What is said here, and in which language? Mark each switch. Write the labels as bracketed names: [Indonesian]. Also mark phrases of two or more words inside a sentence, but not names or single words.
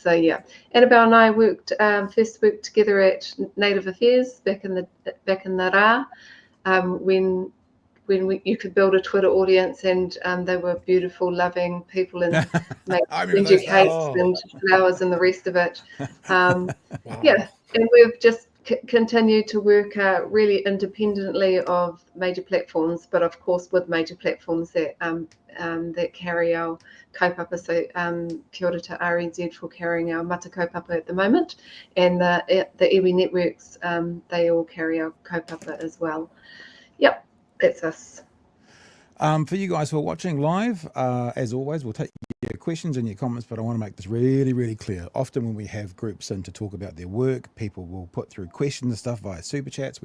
[English] So yeah, Annabelle and I first worked together at Native Affairs back in the Rā, when you could build a Twitter audience, and they were beautiful, loving people, and make ginger cakes and flowers and the rest of it. Wow. Yeah, and we've just continued to work really independently of major platforms, but of course with major platforms that carry our kaupapa. So [Māori] kia ora [English] to RNZ for carrying our [Māori] mata kaupapa [English] at the moment, and the iwi networks, they all carry our kaupapa as well. Yep, that's us. For you guys who are watching live, as always, we'll take your questions and your comments, but I want to make this really, really clear. Often when we have groups in to talk about their work, people will put through questions and stuff via super chats.